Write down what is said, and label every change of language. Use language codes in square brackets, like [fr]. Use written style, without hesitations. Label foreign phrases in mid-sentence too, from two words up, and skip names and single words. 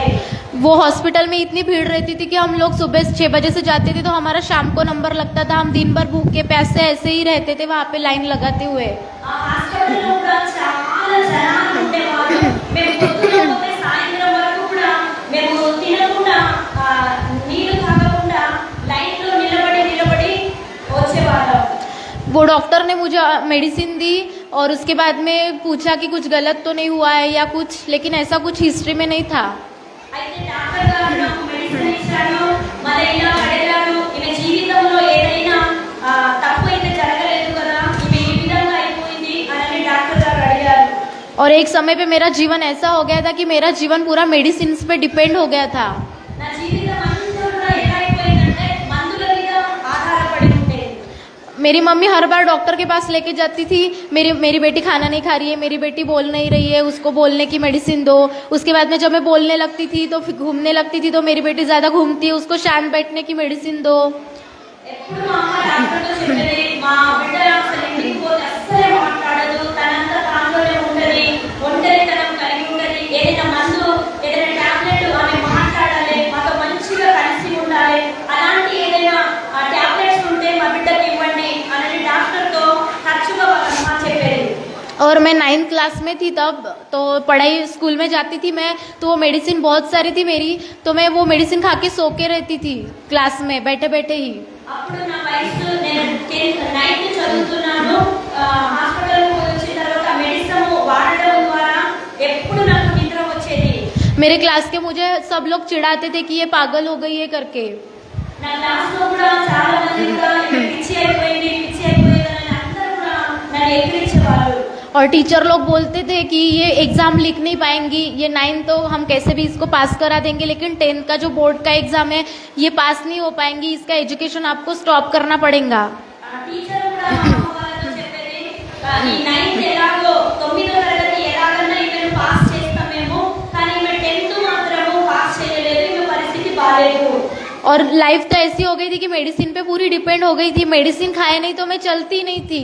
[hi] वो हॉस्पिटल में इतनी भीड़ रहती थी कि हम लोग सुबह 6 बजे से जाते थे तो हमारा शाम को नंबर लगता था। हम दिन भर भूखे प्यासे ऐसे ही रहते थे वहाँ पे लाइन लगाते हुए। [te] ఆ హాస్పిటల్లో కూడా చాలా జనాలు ఉండేవారు। మేము పొద్దున పోతే సాయంత్రం వరకు కూడా మేము తినకుండా నీళ్లు తాగకుండా లైన్లో నిలబడి వచ్చేవాళ్ళం। [hi] वो डॉक्टर ने मुझे मेडिसिन दी और उसके बाद में पूछा कि कुछ गलत तो नहीं हुआ है या कुछ, लेकिन ऐसा कुछ हिस्ट्री में नहीं था। [te] అయితే డాక్టర్ గారు నాకు మెడిసిన్ ఇచ్చాడు, మరి ఇలా అడిగాడు, ఈమె జీవితంలో ఏదైనా తప్పు అయితే జరగలేదు కదా, ఈమె ఈ విధంగా అయిపోయింది అని డాక్టర్ గారు అడిగారు। [hi] और एक समय पे मेरा जीवन ऐसा हो गया था कि मेरा जीवन पूरा मेडिसिन पे डिपेंड हो गया था। [te] నా జీవితం అంతా కూడా ఎలా అయిపోయిందంటే మందుల మీద ఆధారపడి ఉండేది। [hi] मेरी मम्मी हर बार डॉक्टर के पास लेके जाती थी, मेरी बेटी खाना नहीं खा रही है, मेरी बेटी बोल नहीं रही है, उसको बोलने की मेडिसिन दो। उसके बाद में जब मैं बोलने लगती थी तो फिर घूमने लगती थी, तो मेरी बेटी ज़्यादा घूमती है, उसको शांत बैठने की मेडिसिन दो। [te] ఎప్పుడు మా అమ్మ డాక్టర్తో చెప్పేది, మా బిడ్డ అసలు ఇంటికి పోతే అస్సలే మాట్లాడదు, తనంతా తానులోనే ఉంటది, ఒంటరితనం కలిగి ఉంటది, ఏదైనా మందు ఏదైనా టాబ్లెట్ ఆమె మాట్లాడాలి, మాతో మంచిగా కలిసి ఉండాలి, అలాంటి ఏదైనా టాబ్లెట్స్ ఉంటే మా బిడ్డకి ఇవ్వండి అని డాక్టర్తో తరచుగా వాళ్ళ అమ్మ చెప్పేది। [hi] और मैं 9th क्लास में थी तब, तो पढ़ाई स्कूल में जाती थी मैं, तो वो मेडिसिन बहुत सारी थी मेरी, तो मैं वो मेडिसिन खा के सो के रहती थी क्लास में बैठे बैठे ही। [te] అప్పుడు నా వయసు నేను 9th చదువుతున్నాను। హాస్పిటల్కి వచ్చిన తర్వాత మెడిసిన్ వాడడం ద్వారా ఎప్పుడు నాకు నిద్ర వచ్చేది। [hi] मेरे क्लास के मुझे सब लोग चिढ़ाते थे कि ये पागल हो गई है करके। [te] నా క్లాస్లో కూడా చాలా మంది కూడా పిచ్చి అయిపోయింది అని అందరూ కూడా నన్ను ఎక్కిరించేవాళ్ళు। [hi] और टीचर लोग बोलते थे कि ये एग्ज़ाम लिख नहीं पाएंगी, ये 9th तो हम कैसे भी इसको पास करा देंगे, लेकिन 10th का जो बोर्ड का एग्ज़ाम है ये पास नहीं हो पाएंगी, इसका एजुकेशन आपको स्टॉप करना पड़ेगा। [te] టీచర్ కూడా మా అమ్మ వాళ్ళతో చెప్పేది, ఈ 9th ఎలాగో 9వ తరగతి ఎలాగన్నా ఈమెను పాస్ చేస్తామేమో, కానీ ఈమె 10th మాత్రము పాస్ చేయలేదు, ఈమె పరిస్థితి బాలేదు। [hi] और लाइफ तो ऐसी हो गई थी कि मेडिसिन पे पूरी डिपेंड हो गई थी, मेडिसिन खाए नहीं तो मैं चलती नहीं थी।